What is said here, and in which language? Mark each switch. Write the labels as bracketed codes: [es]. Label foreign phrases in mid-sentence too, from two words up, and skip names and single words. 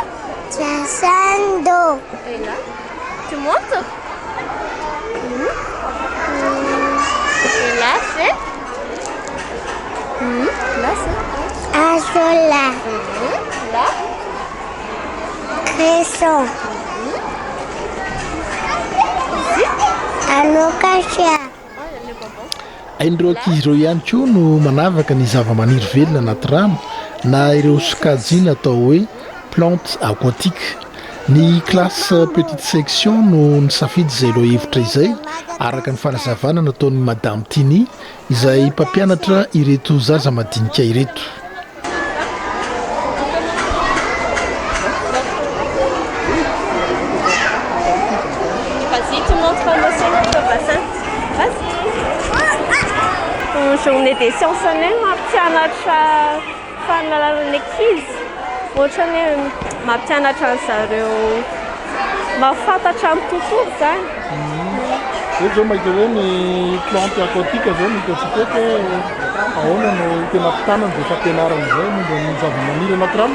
[fr] Chassando. Et là, tu montes. Et là, c'est... Là, c'est... Azola. Là, Cresson. Alocasia. [mg] Hain'ireo ankizy ireo ihany koa no manavaka ny zava-maniry velona anaty rano na ireo sokajina atao hoe [fr] plante aquatique. [mg] Ny [fr] classe petite section [mg] no nisafidy izay ireo hevitra izay araka ny fanazavana nataon'ny Madame Tiny izay mpampianatra ireto zaza madinika ireto. [fr] vas-y, tu montres l'océan au bassin. Vas-y. Journée des sciences [mg] mampianatra fahalalan'ny ankizy. Ohatra ny hoe mampianatra zareo mahafantatra amin'ny tontolo zany. Io zao mahita hoe ny [fr] plante aquatique [mg] zao ny hitantsika hoe ahoana no tena ampitanana dia fampianarana izay momba ny zava-maniry anaty rano.